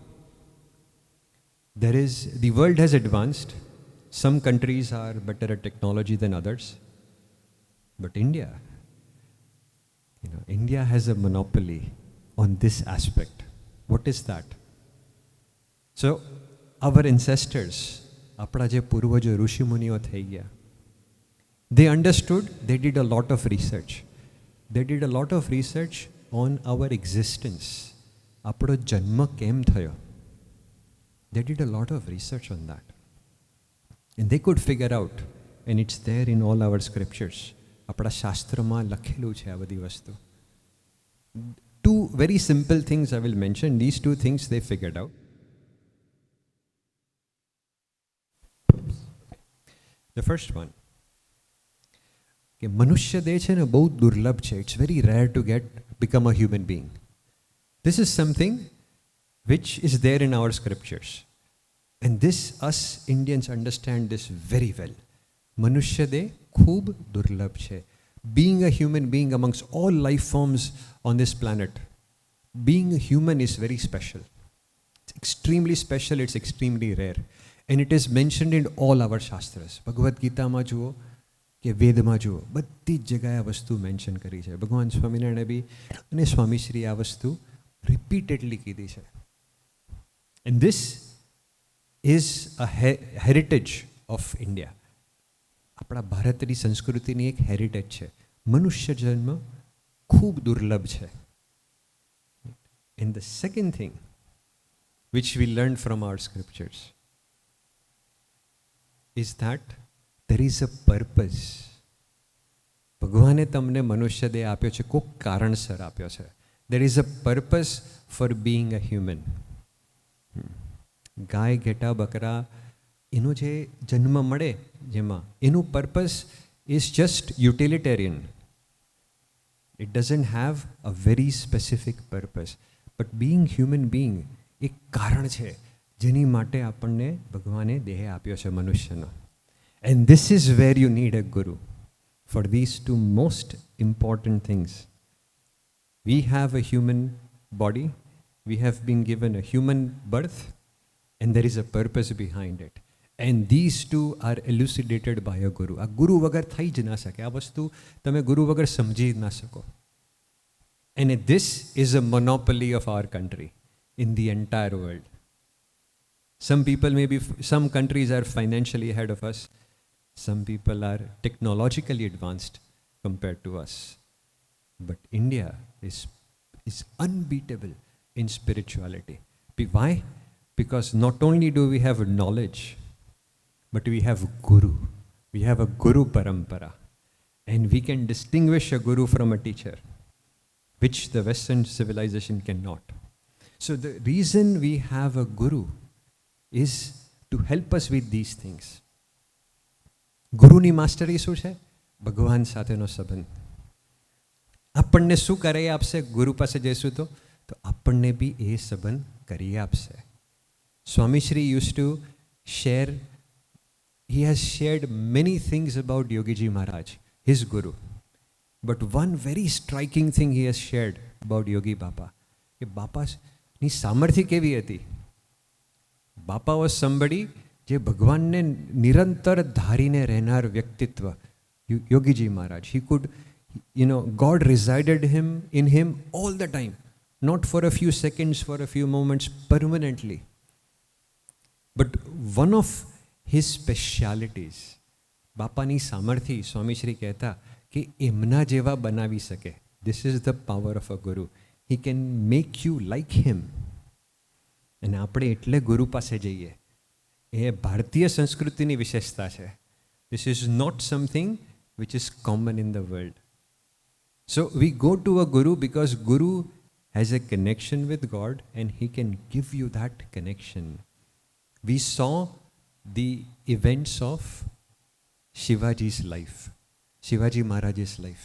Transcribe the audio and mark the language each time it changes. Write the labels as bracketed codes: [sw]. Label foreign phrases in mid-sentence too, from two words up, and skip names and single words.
[en] The world has advanced. Some countries are better at technology than others. But India has a monopoly on this aspect. What is that? So, our ancestors, [gu] આપણા જે પૂર્વજો ઋષિમુનિઓ થઈ ગયા, [en] they understood, they did a lot of research. They did a lot of research on our existence. [gu] આપણો જન્મ કેમ થયો? [en] They did a lot of research on that. And they could figure out, and it's there in all our scriptures. [gu] આપણા શાસ્ત્રમાં લખેલું છે આ બધી વસ્તુ. [en] Two very simple things I will mention. These two things they figured out. The first one, [gu] કે મનુષ્ય દેહ છે ને બહુ દુર્લભ છે. [en] It's very rare to become a human being. This is something which is there in our scriptures. And this, us Indians understand this very well. [gu] મનુષ્ય દેહ ખૂબ દુર્લભ છે. [en] Being a human being amongst all life forms on this planet, being a human is very special. It's extremely special, it's extremely rare. And it is mentioned in all our shastras. [gu] ભગવદ્ ગીતામાં જુઓ કે વેદમાં જુઓ, બધી જ જગ્યાએ આ વસ્તુ મેન્શન કરી છે. ભગવાન સ્વામિનારાયણે બી અને સ્વામીશ્રી આ વસ્તુ રિપીટેડલી કીધી છે. [en] And this is a heritage of India. [gu] આપણા ભારતની સંસ્કૃતિની એક હેરિટેજ છે. મનુષ્ય જન્મ ખૂબ દુર્લભ છે. [en] And the second thing which we learned from our scriptures is that there is a purpose. [gu] ભગવાને તમને મનુષ્ય દેહ આપ્યો છે, કોઈક કારણસર આપ્યો છે. [en] There is a purpose for being a human. [gu] ગાય ઘેટા બકરા એનો જે જન્મ મળે જેમાં એનું [en] purpose is just utilitarian. It doesn't have a very specific purpose. But being human being [gu] એક કારણ છે જેની માટે આપણને ભગવાને દેહ આપ્યો છે મનુષ્યનો. [en] And this is where you need a guru for these two most important things. We have a human body, we have been given a human birth, and there is a purpose behind it. And these two are elucidated by a guru. [gu] આ ગુરુ વગર થઈ જ ના શકે. આ વસ્તુ તમે ગુરુ વગર સમજી જ ના શકો. [en] And this is a monopoly of our country in the entire world. Some people some countries are financially ahead of us. Some people are technologically advanced compared to us. But India is unbeatable in spirituality. Why? Because not only do we have knowledge, but we have guru. We have a [hi] guru parampara. [en] And we can distinguish a guru from a teacher, which the Western civilization cannot. So the reason we have a guru is to help us with these things. [gu] ગુરુની માસ્ટરી શું છે? ભગવાન સાથેનો સંબંધ. આપણને શું કરી આપશે? ગુરુ પાસે જઈશું તો આપણને બી એ સંબંધ કરી આપશે. [en] સ્વામીશ્રી used to share, he has shared many things about Yogiji Maharaj, his guru. But one very striking thing he has shared about Yogi Baba, [gu] કે બાપાની સામર્થ્ય કેવી હતી? બાપા [en] was somebody [gu] જે ભગવાનને નિરંતર ધારીને રહેનાર વ્યક્તિત્વ. યોગીજી મહારાજ, [en] he could, God resided in him all the time, not for a few seconds, for a few moments, permanently. But one of his specialities, [gu] બાપાની સામર્થ્ય, સ્વામીશ્રી કહેતા કે એમના જેવા બનાવી શકે. [en] This is the power of a guru. He can make you like him. [gu] અને આપણે એટલે ગુરુ પાસે જઈએ. એ ભારતીય સંસ્કૃતિની વિશેષતા છે. [en] This is not something which is common in the world. So we go to a guru because guru has a connection with God and he can give you that connection. We saw the events of Shivaji's life, Shivaji Maharaj's life.